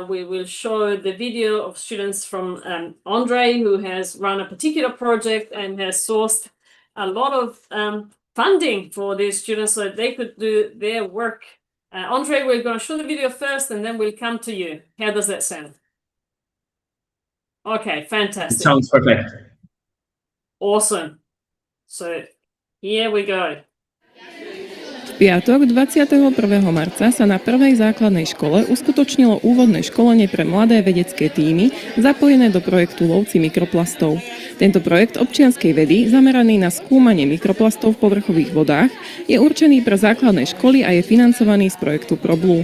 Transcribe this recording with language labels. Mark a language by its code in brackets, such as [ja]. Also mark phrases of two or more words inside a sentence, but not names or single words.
[en] We will show the video of students from Andre, who has run a particular project and has sourced a lot of funding for these students so that they could do their work. Andre, we're going to show the video first and then we'll come to you. How does that sound? Okay, fantastic. It sounds perfect. Awesome. So here we go. [sk] V piatok 21. marca sa na prvej základnej škole uskutočnilo úvodné školenie pre mladé vedecké tímy zapojené do projektu Lovci mikroplastov. Tento projekt občianskej vedy, zameraný na skúmanie mikroplastov v povrchových vodách, je určený pre základné školy a je financovaný z projektu ProBlue.